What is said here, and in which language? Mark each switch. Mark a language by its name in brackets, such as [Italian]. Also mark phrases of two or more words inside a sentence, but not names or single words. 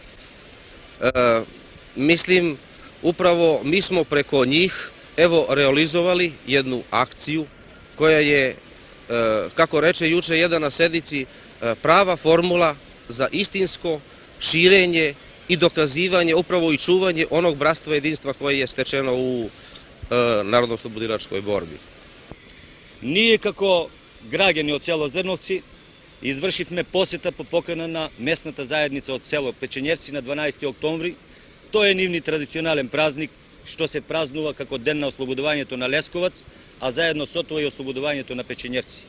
[Serbian] Mislim, upravo mi smo preko njih realizovali jednu akciju koja je, kako reče juče jedan na sednici, prava formula za istinsko širenje i dokazivanje, upravo i čuvanje onog bratstva i jedinstva koje je stečeno u narodno-oslobodilačkoj borbi. [Macedonian] Ние како граѓани од село Зрновци извршивме посета по покана на местната заедница од село Печенјевци на 12. октомври. Тоа е нивни традиционален празник, што се празнува како ден на ослободувањето на Лесковац, а заедно со тоа и ослободувањето на Печенјевци.